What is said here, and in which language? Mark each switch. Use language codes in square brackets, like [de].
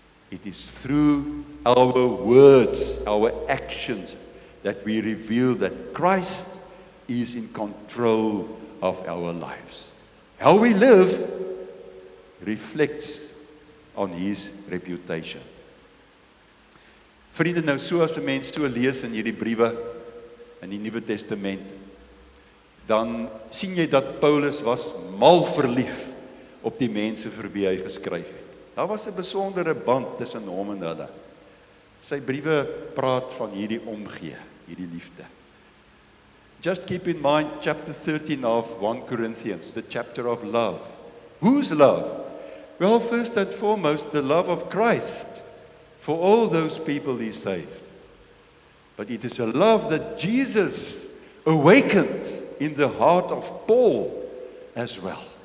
[en] It is through our words, our actions, that we reveal that Christ is in control of our lives. How we live reflects on His reputation. [af] Vriende, nou so as 'n mens so lees in hierdie briewe in die Nuwe Testament, dan sien jy dat Paulus was mal verlief op die mense vir wie hy geskryf het. Daar was 'n besondere band tussen hom en hulle. Sy briewe praat van hierdie omgee, hierdie liefde. [en] Just keep in mind chapter 13 of 1 Corinthians, the chapter of love. Whose love? Well, first and foremost, the love of Christ for all those people He saved. But it is a love that Jesus awakened in the heart of Paul as well.